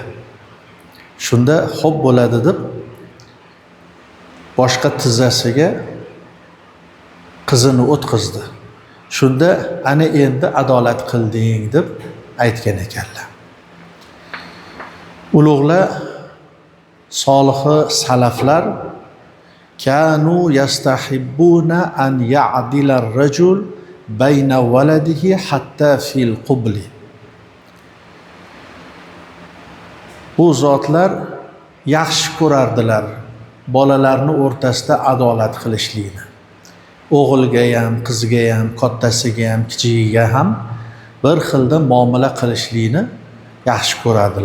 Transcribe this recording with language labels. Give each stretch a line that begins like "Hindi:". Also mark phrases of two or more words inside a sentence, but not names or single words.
Uzbek: Shunda xo'p bo'ladi deb boshqa tizzasiga qizini o'tkazdi. Shunda ana endi adolat qilding deb aytgan ekanlar. Ulug'lar, solihi salaflar
Arabic: كانوا يستحبون أن يعدل الرجل بين ولده حتى في القبل.
Uzbek: Bu zotlar yaxshi ko'rardilar bolalarni o'rtasida adolat qilishlikni. O'g'ilga ham, qizga ham, kattasiga ham, kichigiga ham bir xilda muomala qilishlikni yaxshi ko'radilar.